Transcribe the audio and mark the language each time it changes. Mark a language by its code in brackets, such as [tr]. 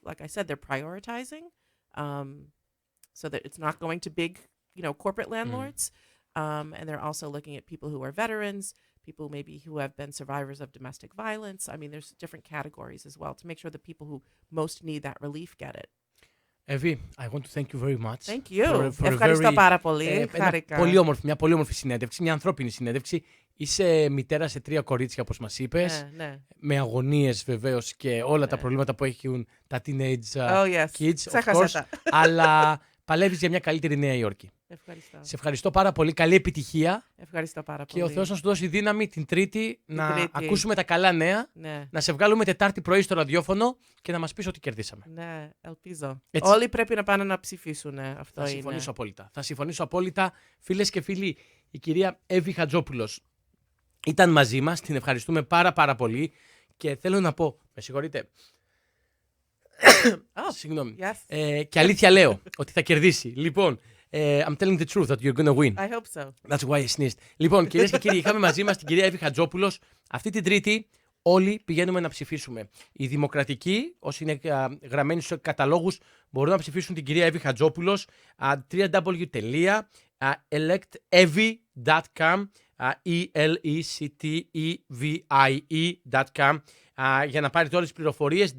[en] Like I said, they're prioritizing so that it's not going to big, corporate landlords. And they're also looking at people who are veterans, people maybe who have been survivors of domestic violence. I mean, there's different categories as well to make sure the people who most need that relief get it. Evie, I want to thank you very much. Thank you. [el] Ευχαριστώ πάρα πολύ. Μια πολύ όμορφη συνέντευξη, μια ανθρώπινη συνέντευξη. Είσαι μητέρα σε 3 κορίτσια, όπως μας είπες, με αγωνίες βεβαίως και όλα τα προβλήματα που έχουν τα [en] teenage kids, of course, [el] αλλά παλεύεις για μια καλύτερη Νέα Υόρκη. Ευχαριστώ. Σε ευχαριστώ πάρα πολύ. Καλή επιτυχία. Ευχαριστώ πάρα πολύ. Και ο Θεός να σου δώσει δύναμη την Τρίτη να ακούσουμε τα καλά νέα, να σε βγάλουμε Τετάρτη πρωί στο ραδιόφωνο και να μας πεις ότι κερδίσαμε. Ναι, ελπίζω. Έτσι. Όλοι πρέπει να πάνε να ψηφίσουν. Αυτό θα συμφωνήσω απόλυτα. Θα συμφωνήσω απόλυτα. Φίλες και φίλοι, η κυρία Evie Hantzopoulos ήταν μαζί μας. Την ευχαριστούμε πάρα πολύ. Και θέλω να πω, με συγχωρείτε. Συγγνώμη. [en] Yes. [el] Και αλήθεια λέω ότι θα κερδίσει. [en] Λοιπόν, I'm telling the truth that you're going to win. I hope so. That's why I sneezed. [el] Λοιπόν, κυρίες και κύριοι, είχαμε μαζί μας την κυρία Evie Hantzopoulos. Αυτή την Τρίτη όλοι πηγαίνουμε να ψηφίσουμε. Οι δημοκρατικοί, όσοι είναι γραμμένοι στους καταλόγους, μπορούν να ψηφίσουν την κυρία Evie Hantzopoulos. www.electevie.com electevie.com για να πάρετε όλες τις πληροφορίες.